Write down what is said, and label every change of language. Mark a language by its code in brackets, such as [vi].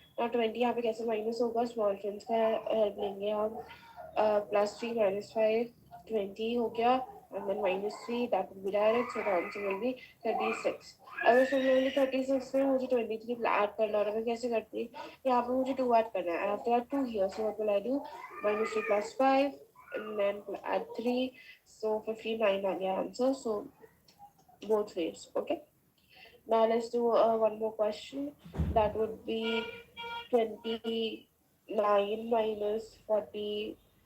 [hi] Now 20 यहाँ पे कैसे माइनस होगा? स्मॉल फ्रेंड्स का हेल्प लेंगे हम. [en] Plus 3 minus 5, 20 [hi] हो गया. [en] And then minus 3, that will be direct. So the answer will be 36. [hi] अगर सिमिलरली 36 में मुझे 23 ऐड करना होगा, मैं कैसे करती? यहाँ पे मुझे 2 ऐड करना है. [en] I have to add 2 here. So what will I do? Minus 3 plus 5, and then add 3. So 59 [hi] आ गया [en] answer. So both ways. Okay. Now let's do one more question. That would be 29 minus 40.